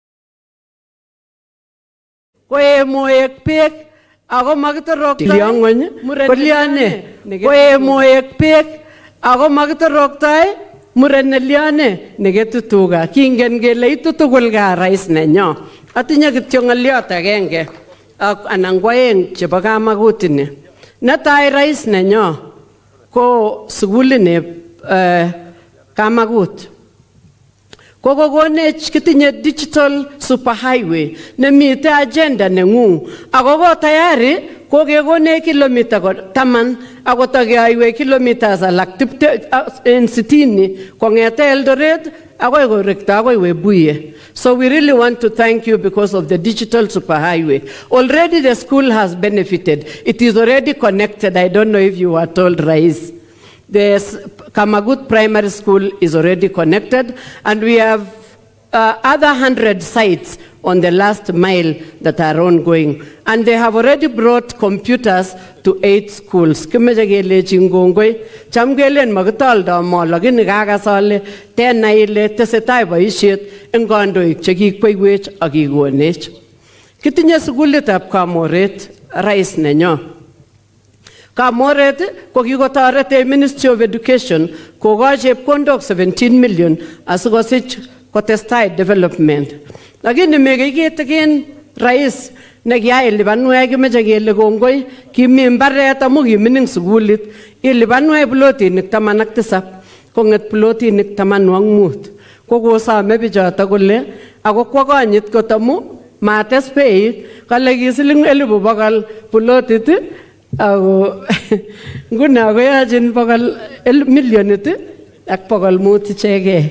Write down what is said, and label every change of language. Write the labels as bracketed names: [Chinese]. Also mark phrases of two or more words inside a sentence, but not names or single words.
[Kalenjin] Koe moek pek ako makitoroktai muren koe moek pek ako makitoroktai muren neliane neketutuga kingen kele itu tugul ka Rais nenyo. Atinye kityo ng'oliot agenge anan ko aeng chebo Kamagut ni. Netai Rais nenyo ko sugulini Kamagut. Kokokonech kitinye [English] digital superhighway [Kalenjin] nemite agenda nengung ako tayari kokekonech kilomita 10 ako takeaiwe kilometers alak 60 kongete Eldoret akoi korekta akoi Webuye. [English] So we really want to thank you because of the digital superhighway. Already the school has benefited. It is already connected. I don't know if you were told, Rais. The Kamagut Primary School is already connected, and we have other 100 sites on the last mile that are ongoing. And they have already brought computers to 8 schools. [Kalenjin] Kimejagele chingongoi, chamgelen magatalda mo lagin gagasale, tena ile tesetai boisiet eng kandoik chekikweiwech ak kikonech. Kitinye sukulitab Kamoret, Rais nenyo. Kamoret ko kikotoret Ministry of Education kokoch chepkondok 17 million asikosich kotestai development. Lakini mekikitikin Rais nekiyai lipanwek kimeche kele kongoi kimi mbaret amu kimining sukulit ilipanwek plotinik 17 konget plotinik 15 kokosome bichoto kole ako kwa konyit kotamu mates beit kale kisiling 100,000 plotit ako nguna koyachin 100 milionit ak 500 ichegei.